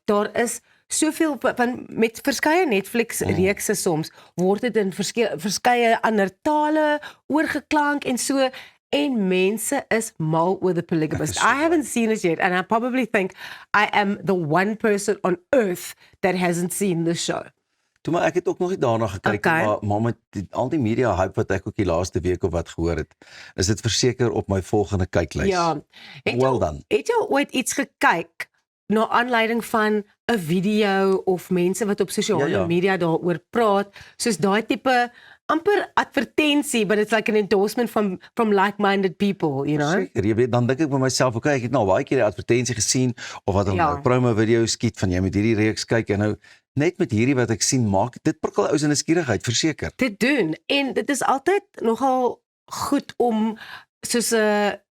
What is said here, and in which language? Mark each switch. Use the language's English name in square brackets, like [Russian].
[Afrikaans] Daar is soveel van met verskeie Netflix reekse soms word dit in verskeie ander tale oorgeklank en so. En mense is mal oor The Polygamist. [English] I haven't seen it yet, and I probably think I am the one person on earth that hasn't seen the show. [Afrikaans] Toe maar ek het ook nog nie daarna gekyk, [English] Okay. [Afrikaans] maar met al die media hype wat ek ook die laaste week of wat gehoor het, is dit verseker op my volgende kyklys. Ja. [English] Well done. [Afrikaans] Het jy ooit iets gekyk na aanleiding van 'n video of mense wat op sosiale Ja. media daaroor praat, soos daai tipe amper advertensie, [English] but it's like an endorsement from like-minded people, you know? [Afrikaans] Seker, jy weet, dan dink ek by myself, okay, ek het nou baie keer die advertensie gesien of wat hulle Ja. nou promo video skiet van jy moet hierdie reeks kyk en nou net met hierdie wat ek sien maak dit prikkel ou se nuuskierigheid verseker. Te doen. En dit is altyd nogal goed om soos 'n